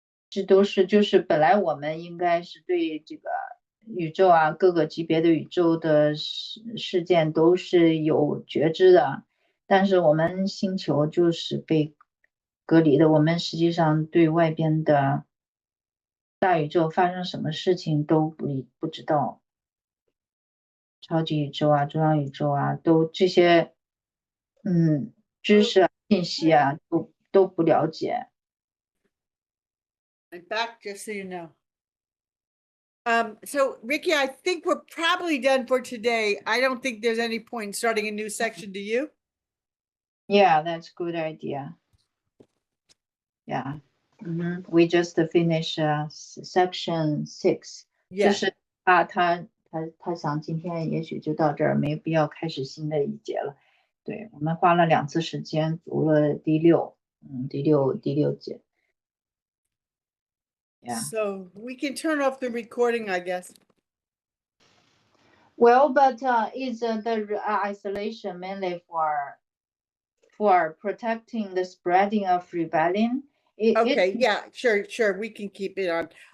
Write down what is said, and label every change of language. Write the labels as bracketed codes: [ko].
[zh] 这都是就是本来我们应该是对这个宇宙啊各个级别的宇宙的事件都是有觉知的，但是我们星球就是被隔离的，我们实际上对外边的大宇宙发生什么事情都不知道，超级宇宙啊中央宇宙啊都这些知识啊信息啊都不了解。 [en] I'm back, just so you know. So Ricky, I think we're probably done for today. I don't think there's any point in starting a new section, do you? Yeah, that's a good idea. Yeah. We just finished section 6. Yeah. [zh] 就是他想今天也许就到这儿，没必要开始新的一节了。对，我们花了2次时间读了第6节。 [en] Yeah. So we can turn off the recording, I guess. Well, but is the isolation mainly for protecting the spreading of rebellion? Okay, yeah, sure, we can keep it on.